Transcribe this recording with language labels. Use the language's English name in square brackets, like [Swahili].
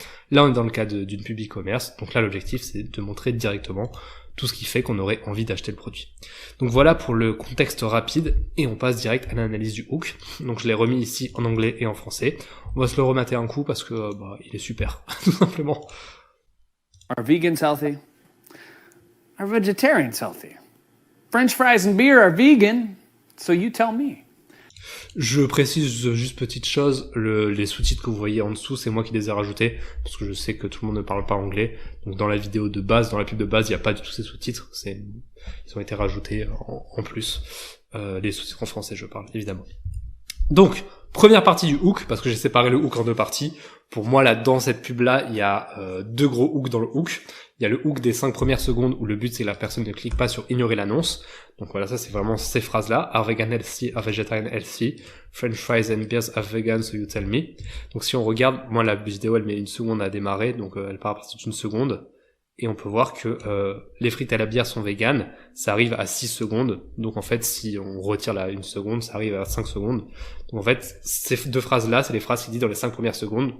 [French] Là, on est dans le cas d'une pub e-commerce, donc là, l'objectif, c'est de montrer directement tout ce qui fait qu'on aurait envie d'acheter le produit. Donc voilà pour le contexte rapide, et on passe direct à l'analyse du hook. Donc je l'ai remis ici en anglais et en français. On va se le remater un coup parce que il est super, tout simplement. [English] Are vegans healthy? Are vegetarians healthy? French fries and beer are vegan, so you tell me. [French] Je précise juste petite chose, les sous-titres que vous voyez en dessous, c'est moi qui les ai rajoutés, parce que je sais que tout le monde ne parle pas anglais. Donc dans la vidéo de base, dans la pub de base, il n'y a pas du tout ces sous-titres, ils ont été rajoutés en plus. Les sous-titres en français, je parle, évidemment. Donc, première partie du hook, parce que j'ai séparé le hook en deux parties. Pour moi, là, dans cette pub-là, il y a deux gros hooks dans le hook. Il y a le hook des 5 premières secondes où le but c'est que la personne ne clique pas sur ignorer l'annonce. Donc voilà, ça c'est vraiment ces phrases-là. [English] Are vegan healthy, are vegetarian healthy, French fries and beers are vegan, so you tell me. [French] Donc si on regarde, moi la vidéo elle met 1 seconde à démarrer, donc elle part à partir d'une seconde. Et on peut voir que les frites et la bière sont véganes, ça arrive à 6 secondes. Donc en fait, si on retire la 1 seconde, ça arrive à 5 secondes. Donc en fait, ces deux phrases-là, c'est les phrases qui disent dans les 5 premières secondes.